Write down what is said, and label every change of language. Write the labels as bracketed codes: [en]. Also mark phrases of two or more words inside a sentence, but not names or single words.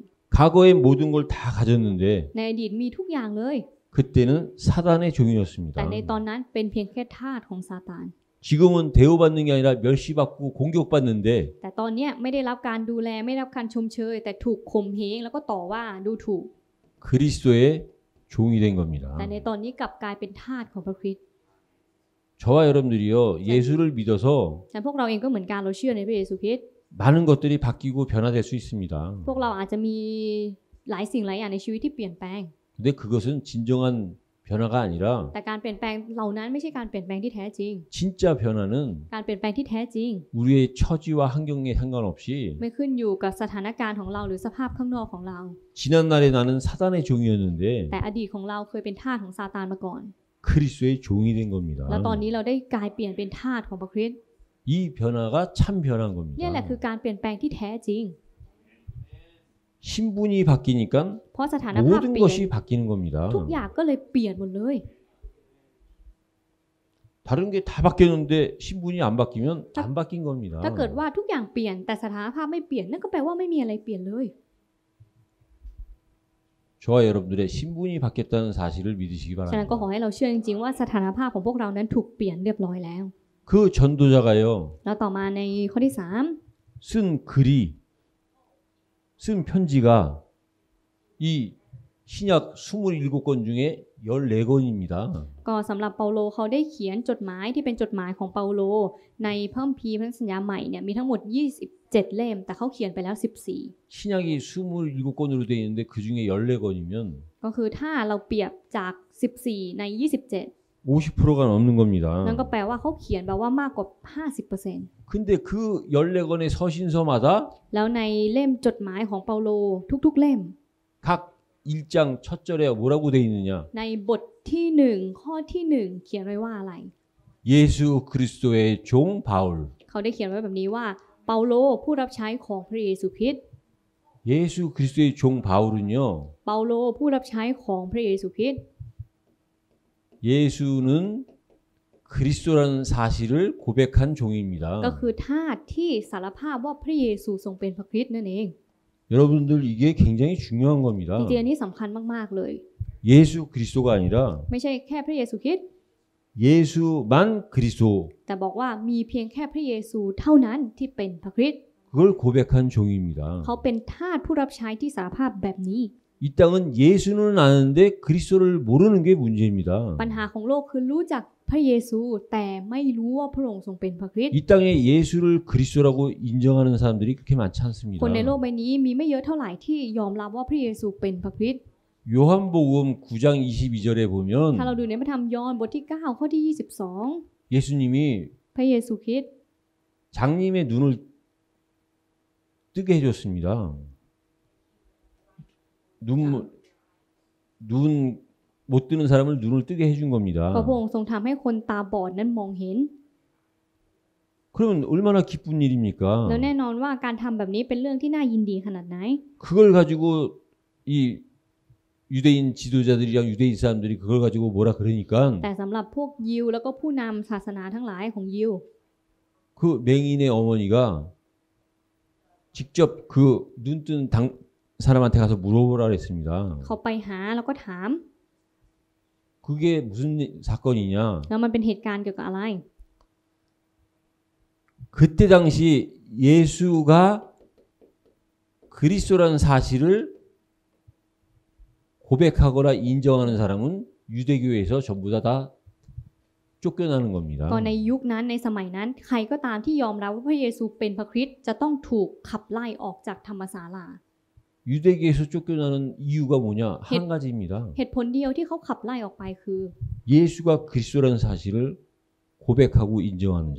[ko] 과거에 모든 걸 다 가졌는데 [th] ในอดีตมีทุกอย่างเลย [ko] 그때는 사단의 [th] แต่ [ko] 종이었습니다. [th] ในตอนนั้นเป็นเพียงแค่ทาสของซาตาน [ko] 지금은 대우받는 게 아니라 멸시받고 공격받는데 [th] แต่ตอนเนี้ยไม่ได้รับการดูแลไม่ได้รับการชมเชย แต่ถูกข่มเหงแล้วก็ต่อว่าดูถูก [ko] 그리스도의 종이 된 겁니다. [th] แต่ในตอนนี้กลับกลายเป็นทาสของพระคริสต์ [ko] 저와 여러분들이요 예수를 믿어서 [th] แต่พวกเราเองก็เหมือนกันเราเชื่อในพระเยซูคริสต์ [ko] 많은 것들이 바뀌고 변화될 수 있습니다. [th] พวกเราอาจจะมีหลายสิ่งหลายอย่างในชีวิตที่เปลี่ยนแปลง [ko] 근데 그것은 진정한 변화가 아니라 [th] แต่การเปลี่ยนแปลงเหล่านั้นไม่ใช่การเปลี่ยนแปลงที่แท้จริง [ko] 진짜 변화는 [th] การเปลี่ยนแปลงที่แท้จริง [ko] 우리의 처지와 환경에 상관없이 [th] ไม่ขึ้นอยู่กับสถานการณ์ของเราหรือสภาพข้างนอกของเรา [ko] 지난 날에 나는 사단의 종이었는데 [th] แต่อดีตของเราเคยเป็นทาสของซาตานมาก่อน [ko] 그리스도의 종이 된 겁니다. [th] แล้วตอนนี้เราได้กลายเปลี่ยนเป็นทาสของพระคริสต์ [ko] 이 변화가 참 변한 [th] นี่แหละ [ko] 겁니다. [th] คือการเปลี่ยนแปลงที่แท้จริง [ko] 신분이 바뀌니까 [th] เพราะสถานภาพ [ko] 모든 [th] เปลี่ยน [ko] 것이 바뀌는 겁니다. [th] ทุกอย่างก็เลยเปลี่ยนหมดเลย [ko] 다른 게 다 바뀌었는데 신분이 안 바뀌면 안 바뀐 겁니다. [th] ถ้าเกิดว่าทุกอย่างเปลี่ยนแต่สถานภาพไม่เปลี่ยนนั่นก็แปลว่าไม่มีอะไรเปลี่ยนเลย [ko] 저와 여러분들의 신분이 바뀌었다는 사실을 믿으시기 [th] ฉะนั้นก็ขอ [ko] 바랍니다. [th] ให้เราเชื่อจริงๆว่าสถานภาพของพวกเรานั้นถูกเปลี่ยนเรียบร้อยแล้ว [ko] 그 전도자가요 [th] แล้วต่อมาในข้อที่ [ko] 쓴 편지가 이 신약 27권 중에 14권입니다. [th] ก็สำหรับเปาโลเขาได้เขียนจดหมายที่เป็นจดหมายของเปาโลในพระคัมภีร์พันธสัญญาใหม่เนี่ยมีทั้งหมด27เล่มแต่เขาเขียนไปแล้ว14 [ko] 신약이 27권으로 되어 있는데 그 중에 14권이면 [th] ก็คือถ้าเราเปรียบจาก14ใน27 [ko] 50%가 넘는 겁니다. [th] นั่นก็แปลว่าเขาเขียนแบบว่ามากกว่า 50% [ko] 근데 그 14권의 서신서마다 [th] แล้วในเล่มจดหมายของเปาโลทุกๆเล่ม [ko] 각 1장 첫 절에 뭐라고 되어 있느냐? [th] ในบทที่1ข้อที่1เขียนไว้ว่าอะไร [ko] 예수 그리스도의 종 바울. [th] เขาได้เขียนไว้แบบนี้ว่าเปาโลผู้รับใช้ของพระเยซูคริสต์ [ko] 예수 그리스도의 종 바울은요. [th] เปาโลผู้รับใช้ของพระเยซูคริสต์ [ko] 예수는 그리스도라는 사실을 고백한 종입니다. [th] ก็คือทาสที่สารภาพว่าพระเยซูทรงเป็นพระคริสต์นั่นเอง [ko] 여러분들 이게 굉장히 중요한 [th] จ [ko] 겁니다. [th] ริงๆอันนี้สำคัญมากๆเลย [ko] 예수 그리스도가 아니라 [th] ไม่ใช่แค่พระเยซูคริสต์ [ko] 예수만 그리스도 [th] แต่บอกว่ามีเพียงแค่พระเยซูเท่านั้นที่เป็นพระคริสต์ [ko] 그걸 고백한 종입니다. [th] เขาเป็นทาสผู้รับใช้ที่สารภาพแบบนี้ [ko] 이 땅은 예수는 아는데 그리스도를 모르는 게 문제입니다. [th] ปัญหาของโลกคือรู้จักพระเยซูแต่ไม่รู้ว่าพระองค์ทรงเป็นพระคริสต์ [ko] 이 땅에 예수를 그리스도라고 인정하는 사람들이 그렇게 많지 않습니다. [th] คนในโลกใบนี้มีไม่เยอะเท่าไหร่ที่ยอมรับว่าพระเยซูเป็นพระคริสต์ [ko] 요한복음 9장 22절에 [th] ถ้าเรา [ko] 보면 [th] ดูในพระธรรมยอห์นบทที่9ข้อที่22 [ko] 예수님이 [th] พระเยซูคริสต์ [ko] 장님의 눈을 뜨게 해줬습니다. 눈 못 뜨는 사람을 눈을 뜨게 해준 [th] เพราะ [ko] 겁니다. [th] พระองค์ทรงทำให้คนตาบอดนั้นมองเห็น [ko] 그러면 얼마나 기쁜 일입니까? [th] แล้วแน่นอนว่าการทำแบบนี้เป็นเรื่องที่น่ายินดีขนาดไหน [ko] 그걸 가지고 이 유대인 지도자들이랑 유대인 사람들이 그걸 가지고 뭐라 그러니까 [th] แต่สำหรับพวกยิวแล้วก็ผู้นำศาสนาทั้งหลายของยิว [ko] 그 맹인의 어머니가 직접 그 눈뜬 사람한테 가서 물어보라 그랬습니다. [th] เขาไปหาแล้วก็ถาม [ko] 그게 무슨 사건이냐? [th] แล้วมันเป็นเหตุการณ์เกี่ยวกับอะไร [ko] 그때 당시 예수가 그리스도라는 사실을 고백하거나 인정하는 사람은 유대교에서 전부 다 쫓겨나는 겁니다. [th] ก็ในยุคนั้นในสมัยนั้นใครก็ตามที่ยอมรับว่าพระเยซูเป็นพระคริสต์จะต้องถูกขับไล่ออกจากธรรมศาลา [ko] 유대교에서 쫓겨나는 이유가 뭐냐? 한 가지입니다. [th] เหตุผลเดียวที่เขาขับไล่ออกไปคือ [ko] 예수가 그리스도라는 사실을 고백하고 인정하는 자.